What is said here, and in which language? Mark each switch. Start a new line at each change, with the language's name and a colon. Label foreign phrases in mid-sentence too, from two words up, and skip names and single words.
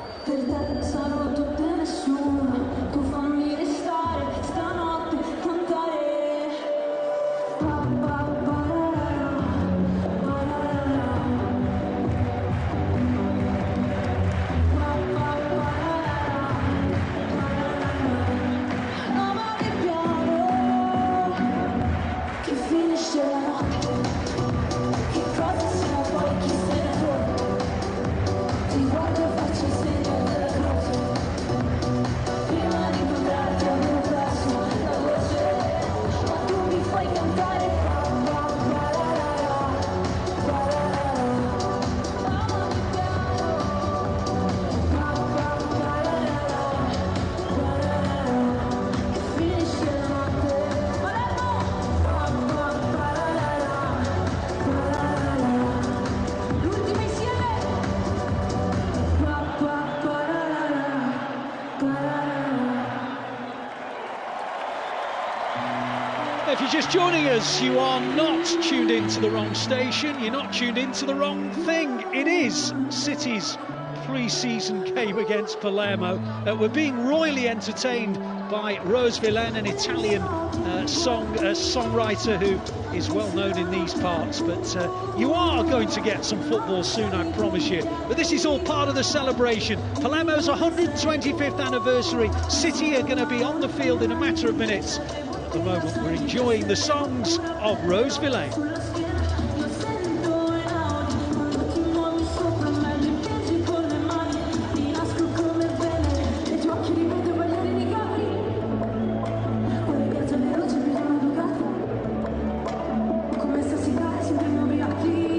Italian: Per te sarò tutto e nessuno, tu fammi restare stanotte, cantare. Pa, pa, pararara, pararara. Pa, pa, pararara, pararara. Amare piano, che finisce la notte. Che cosa siamo poi, chi se ne frega? Ti guardo e faccio il segno della croce. Prima di incontrarti avevo perso la voce, ma tu mi fai cantare. Pa, pa, pararara, pararara. Amami piano. Pa, pa, pararara, pararara. Che finisce la notte. Palermo! Pa, pa, pararara, pararara. L'ultima insieme. Pa, pa, pararara, pararara.
English: If you're just joining us, you are not tuned into the wrong station, you're not tuned into the wrong thing. It is City's pre-season game against Palermo. We're being royally entertained by Rose Villain, an Italian songwriter who is well known in these parts. But you are going to get some football soon, I promise you. But this is all part of the celebration. Palermo's 125th anniversary. City are going to be on the field in a matter of minutes. At the moment, we're enjoying the songs of Rose Villain.
Italian: Lo sento in audio, quando ti muovi sopra me, mi piangi con le mani, ti nasco come bene, nei tuoi occhi rivedo bagliare di capi. Ora piazza veloce per una Ducati, come stasera sempre nuovi occhi.